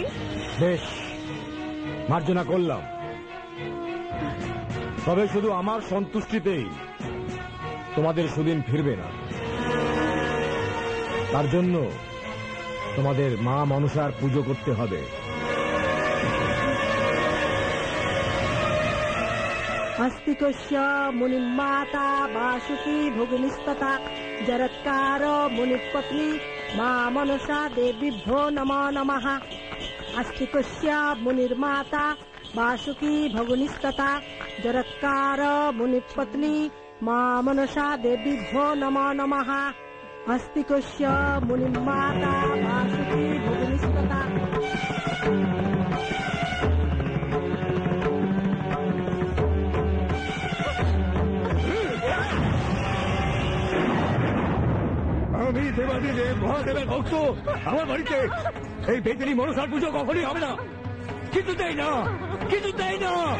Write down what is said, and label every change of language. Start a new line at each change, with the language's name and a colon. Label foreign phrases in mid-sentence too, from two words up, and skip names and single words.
Bangla: বেশ, মার্জনা করলাম, তবে শুধু আমার সন্তুষ্টিতেই তোমাদের সুদিন ফিরবে না। তার জন্য তোমাদের মা মনসার পুজো করতে হবে।
Sanskrit: अस्तिकस्य मुनिमाता वासुकी भोगिनिस्तथा जरत्कार मुनिपत्नी मा मनसा देवीभ्यो नमो नमः। अस्तिकस्य मुनिर्माता वासुकी भोगिनिस्तथा जरत्कार मुनिपत्नी मा मनसा देवीभ्यो नमो नमः। अस्तिकस्य मुनिमाता वासुकी भोगिनिस्तथा।
Bangla: আমি দেবাদিদেব মহাদেবের ভক্ত, আমার বাড়িতে এই বেদিনী মনসার পুজো কখনই হবে না, কিছুতেই না, কিছুতেই না।